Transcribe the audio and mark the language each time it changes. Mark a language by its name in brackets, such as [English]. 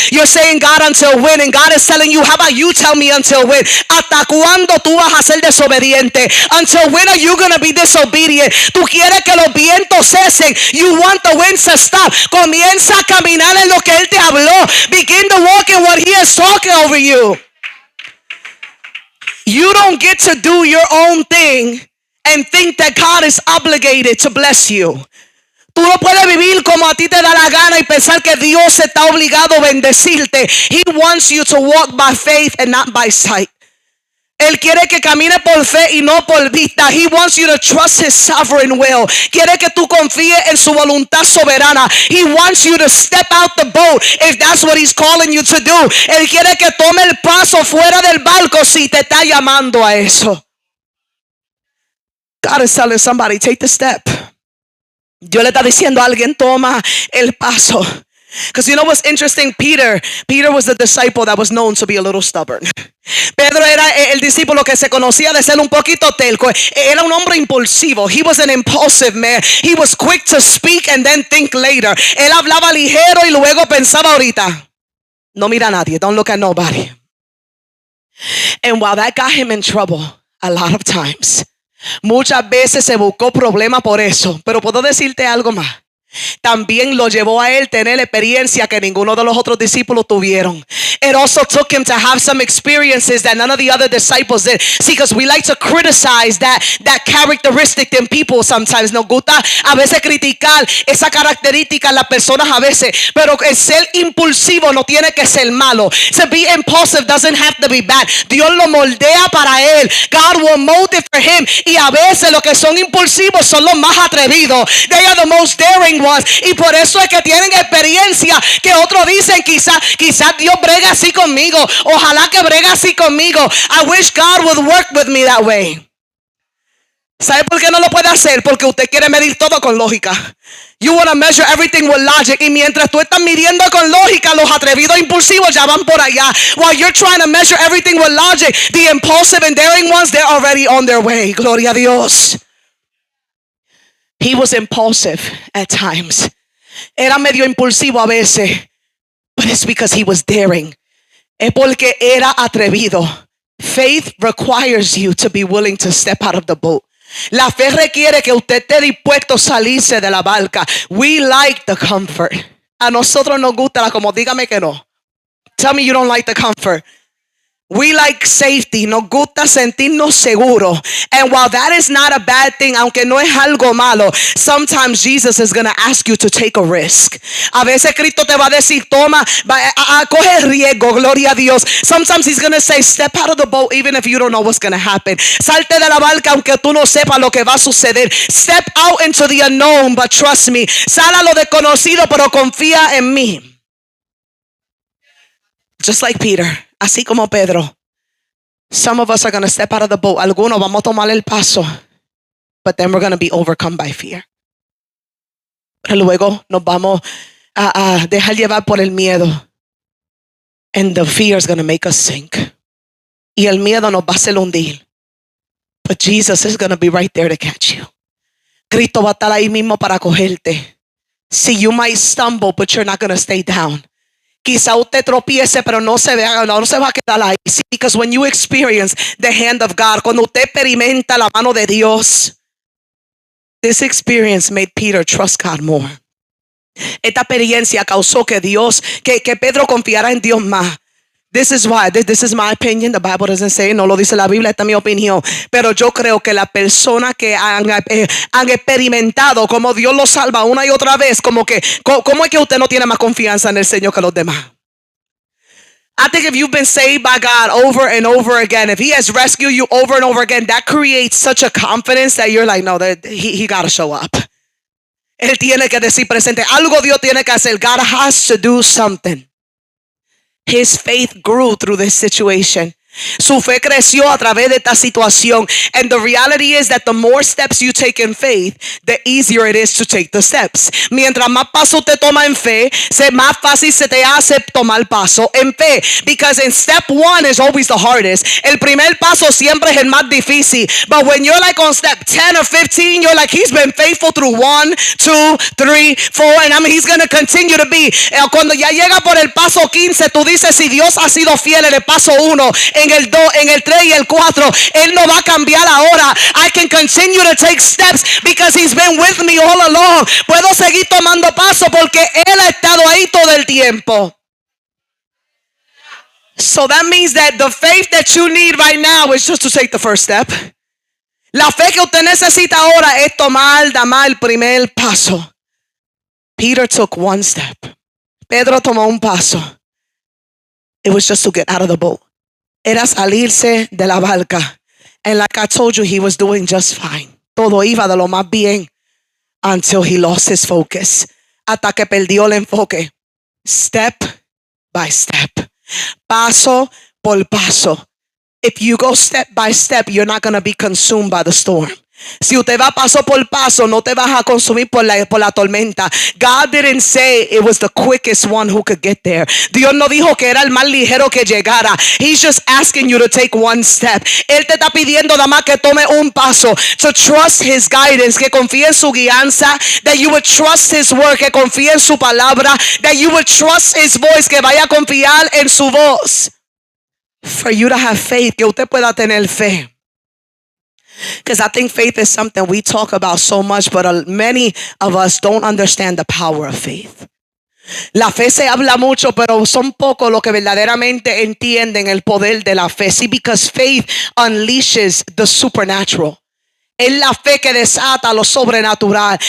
[English] You're saying God until when? And God is telling you how about you tell me until when? [Spanish] ¿Hasta cuándo tú vas a ser desobediente? [English] Until when are you going to be disobedient? [Spanish] Tú quieres que los vientos cesen. [English] You want the winds to stop. [Spanish] Comienza a caminar en lo que Él te habló. [English] Begin to walk in what He is talking over you. You don't get to do your own thing and think that God is obligated to bless you. [Spanish] Tú no puedes vivir como a ti te da la gana y pensar que Dios está obligado a bendecirte. [English] He wants you to walk by faith and not by sight. [Spanish] Él quiere que camine por fe y no por vista. [English] He wants you to trust His sovereign will. [Spanish] Quiere que tú confíes en su voluntad soberana. [English] He wants you to step out the boat if that's what He's calling you to do. [Spanish] Él quiere que tome el paso fuera del barco si te está llamando a eso. [English] God is telling somebody, take the step. [Spanish] Dios le está diciendo a alguien, toma el paso. [English] Because you know what's interesting? Peter was the disciple that was known to be a little stubborn. [Spanish] Pedro era el discípulo que se conocía de ser un poquito telco. Era un hombre impulsivo. [English] He was an impulsive man. He was quick to speak and then think later. [Spanish] Él hablaba ligero y luego pensaba ahorita. No mira a nadie. [English] Don't look at nobody. And while that got him in trouble a lot of times, [Spanish] muchas veces se buscó problema por eso. Pero puedo decirte algo más. También lo llevó a él tener experiencia que ninguno de los otros discípulos tuvieron. [English] It also took him to have some experiences that none of the other disciples did. See, because we like to criticize that characteristic in people sometimes. [Spanish] Nos gusta a veces criticar esa característica en las personas a veces. Pero el ser impulsivo no tiene que ser malo. [English] To be impulsive doesn't have to be bad. [Spanish] Dios lo moldea para él. [English] God will mold it for him. [Spanish] Y a veces los que son impulsivos son los más atrevidos. [English] They are the most daring ones. [Spanish] Y por eso es que tienen experiencia que otros dicen quizás Dios brega así conmigo. Ojalá que brega así conmigo. [English] I wish God would work with me that way. [Spanish] ¿Sabe por qué no lo puede hacer? Porque usted quiere medir todo con lógica. [English] You want to measure everything with logic. [Spanish] Y mientras tú estás midiendo con lógica, los atrevidos impulsivos ya van por allá. [English] While you're trying to measure everything with logic, the impulsive and daring ones, they're already on their way. [Spanish] Gloria a Dios. [English] He was impulsive at times. [Spanish] Era medio impulsivo a veces. [English] But it's because he was daring. [Spanish] Es porque era atrevido. [English] Faith requires you to be willing to step out of the boat. [Spanish] La fe requiere que usted esté dispuesto a salirse de la barca. [English] We like the comfort. [Spanish] A nosotros nos gusta la como dígame que no. [English] Tell me you don't like the comfort. We like safety. [Spanish] Nos gusta sentirnos seguros. [English] And while that is not a bad thing, [Spanish] aunque no es algo malo, [English] sometimes Jesus is going to ask you to take a risk. [Spanish] A veces Cristo te va a decir, toma, coge riesgo, gloria a Dios. [English] Sometimes He's going to say, step out of the boat even if you don't know what's going to happen. [Spanish] Salte de la barca aunque tú no sepas lo que va a suceder. [English] Step out into the unknown, but trust me. [Spanish] Sal a lo desconocido, pero confía en mí. [English] Just like Peter. [Spanish] Así como Pedro, [English] some of us are going to step out of the boat. [Spanish] Algunos vamos a tomar el paso, [English] but then we're going to be overcome by fear. [Spanish] Pero luego nos vamos a dejar llevar por el miedo. [English] And the fear is going to make us sink. [Spanish] Y el miedo nos va a hacer hundir. [English] But Jesus is going to be right there to catch you. [Spanish] Cristo va a estar ahí mismo para cogerte. [English] See, you might stumble, but you're not going to stay down. [Spanish] Quizá usted tropiece, pero no se va a quedar ahí. [English] Because when you experience the hand of God, [Spanish] cuando usted experimenta la mano de Dios, [English] this experience made Peter trust God more. [Spanish] Esta experiencia causó que Pedro confiara en Dios más. [English] This is why, this is my opinion. The Bible doesn't say, [Spanish] no lo dice la Biblia, esta es mi opinión. Pero yo creo que la persona que han experimentado como Dios lo salva una y otra vez, como que, ¿cómo es que usted no tiene más confianza en el Señor que los demás? [English] I think if you've been saved by God over and over again, if He has rescued you over and over again, that creates such a confidence that you're like, no, he got to show up. [Spanish] Él tiene que decir presente. Algo Dios tiene que hacer. [English] God has to do something. His faith grew through this situation. [Spanish] Su fe creció a través de esta situación. [English] And the reality is that the more steps you take in faith, the easier it is to take the steps. [Spanish] Mientras más paso te toma en fe, más fácil se te hace tomar paso en fe. [English] Because in step one is always the hardest. [Spanish] El primer paso siempre es el más difícil. [English] But when you're like on step 10 or 15, you're like, He's been faithful through 1, 2, 3, 4. And I mean, He's going to continue to be. [Spanish] Cuando ya llega por el paso 15, tú dices, si Dios ha sido fiel en el paso 1, en el 2, en el 3 y el 4, Él no va a cambiar ahora. [English] I can continue to take steps because He's been with me all along. [Spanish] Puedo seguir tomando paso porque Él ha estado ahí todo el tiempo. [English] So that means that the faith that you need right now is just to take the first step. [Spanish] La fe que usted necesita ahora es dar el primer paso. [English] Peter took one step. [Spanish] Pedro tomó un paso. [English] It was just to get out of the boat. [Spanish] Era salirse de la barca. [English] And like I told you, he was doing just fine. [Spanish] Todo iba de lo más bien [English] until he lost his focus. [Spanish] Hasta que perdió el enfoque. [English] Step by step. [Spanish] Paso por paso. [English] If you go step by step, you're not going to be consumed by the storm. [Spanish] Si usted va paso por paso, no te vas a consumir por la tormenta. [English] God didn't say it was the quickest one who could get there. [Spanish] Dios no dijo que era el más ligero que llegara. [English] He's just asking you to take one step. [Spanish] Él te está pidiendo nada más que tome un paso. [English] To trust His guidance, [Spanish] que confíe en su guianza. [English] That you would trust His word, [Spanish] que confíe en su palabra. [English] That you would trust His voice, [Spanish] que vaya a confiar en su voz. [English] For you to have faith, [Spanish] que usted pueda tener fe. [English] Because I think faith is something we talk about so much, but many of us don't understand the power of faith. [Spanish] La fe se habla mucho, pero son pocos los que verdaderamente entienden el poder de la fe. [English] See, because faith unleashes the supernatural. [Spanish] Es la fe que desata lo sobrenatural.